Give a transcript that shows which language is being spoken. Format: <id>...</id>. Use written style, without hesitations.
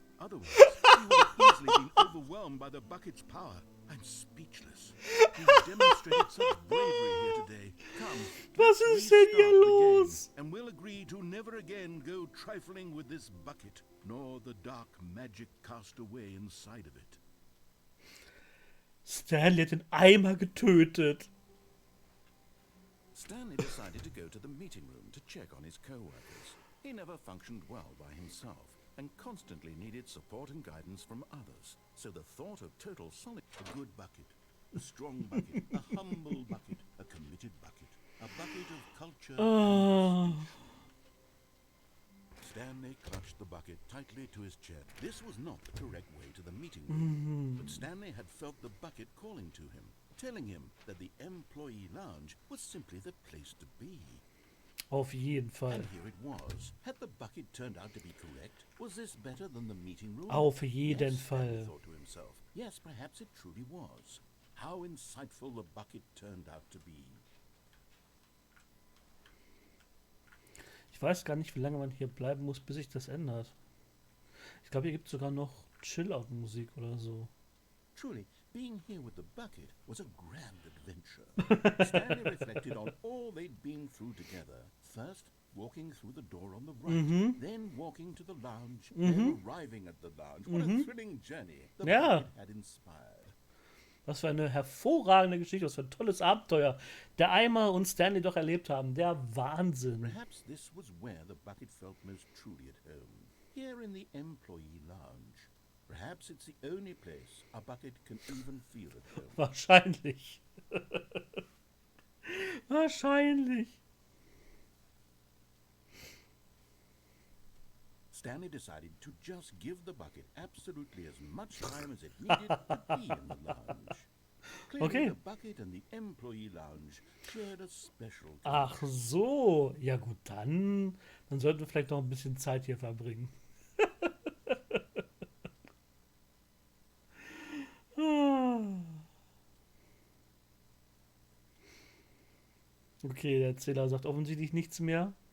<en>Otherwise, you would have easily been overwhelmed by the bucket's power. I'm speechless. You've demonstrated such bravery here today. Come,</en> <de>Was</de> <en>let's</en> <de>ist denn hier</de> <en>restart the game,</en> <de>los?</de> <en>and we'll agree to never again go trifling with this bucket, nor the dark magic cast away inside of it.</en> <de>Stanley hat den Eimer getötet.</de> <en>Stanley decided to go to the meeting room to check on his co-workers. He never functioned well by himself, and constantly needed support and guidance from others. So the thought of total solitude... A good bucket, a strong bucket, a humble bucket, a committed bucket, a bucket of culture and prestige. Stanley clutched the bucket tightly to his chest. This was not the correct way to the meeting room, but Stanley had felt the bucket calling to him, telling him that the employee lounge was simply the place to be.</en> <de>Auf jeden Fall.</de> <en>And here it was. Had the bucket turned out to be correct? Was this better than the meeting room?</en> <de>Auf jeden</de> <en>Yes, Stanley</en> <de>Fall.</de> <en>thought to himself. Yes, perhaps it truly was. How insightful the bucket turned out to be.</en> <de>Ich weiß gar nicht, wie lange man hier bleiben muss, bis sich das ändert. Ich glaube, hier gibt es sogar noch Chill-Out-Musik oder so.</de> <en>Truly, being here with the bucket was a grand adventure. Stanley reflected on all they'd been through together. First, walking through the door on the right, then walking to the lounge, then arriving at the lounge. What a thrilling journey the bucket had inspired.</en> <de>Was für eine hervorragende Geschichte, was für ein tolles Abenteuer der Eimer und Stanley doch erlebt haben. Der Wahnsinn.</de> <en>Perhaps this was where the bucket felt most truly at home. Here in the employee lounge. Perhaps it's the only place a bucket can even feel at home.</en> <de>Wahrscheinlich. Wahrscheinlich.</de> <en>Stanley decided to just give the bucket absolutely as much time as it needed to be in the lounge. Clearly,</en> <de>Okay.</de> <en>the bucket and the employee lounge shared a special</en> <de>Ach so. Ja gut, dann sollten wir vielleicht noch ein bisschen Zeit hier verbringen. Okay, der Erzähler sagt offensichtlich nichts mehr.</de>